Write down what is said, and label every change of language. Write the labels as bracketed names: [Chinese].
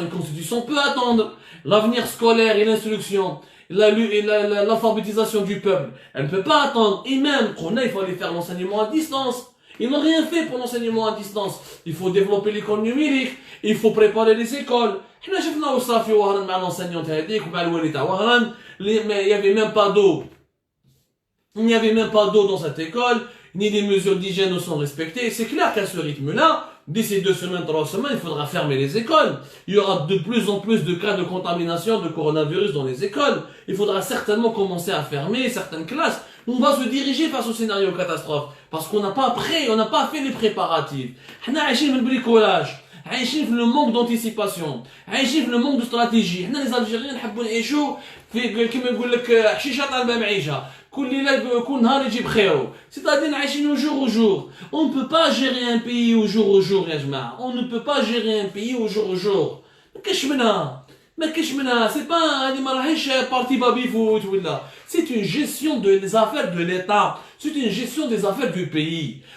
[French] Une constitution peut attendre. L'avenir scolaire et l'instruction, l'alphabétisation du peuple, elle ne peut pas attendre. Et même, il faut aller faire l'enseignement à distance. Ils n'ont rien fait pour l'enseignement à distance. Il faut développer l'école numérique, il faut préparer les écoles. [Arabic] حنا شفنا وصافي وهران مع [French] l'enseignante [Arabic] هذيك ومع الوالد تاع وهران [French] mais il y avait même pas d'eau. Il n'y avait même pas d'eau dans cette école, ni des mesures d'hygiène ne sont respectées. C'est clair qu'à ce rythme-là, d'ici 2 semaines, 3 semaines, il faudra fermer les écoles. Il y aura de plus en plus de cas de contamination de coronavirus dans les écoles. Il faudra certainement commencer à fermer certaines classes. On va se diriger face au scénario catastrophe. Parce qu'on n'a pas on n'a pas fait les préparatifs. On a agi le bricolage. [Arabic] عايشين في [French] le manque d'anticipation, عايشين في le manque de stratégie. [Arabic] حنا [French] les Algériens [Arabic] نحبوا نعيشوا في كما يقول لك حشيشه طالبه معيشه. كل ليله كل نهار يجيب خيره. [French] C'est-à-dire [Arabic] عايشين [French] au jour au jour. On ne peut pas gérer un pays au jour [Arabic] يا جماعه. [French] On ne peut pas gérer un pays au jour au jour. [Arabic] ما كاش منها. [French] C'est pas [Arabic] هذه ما راهيش بارتي بابي فوت ولا. [French] C'est une gestion des affaires de l'État. C'est une gestion des affaires du pays.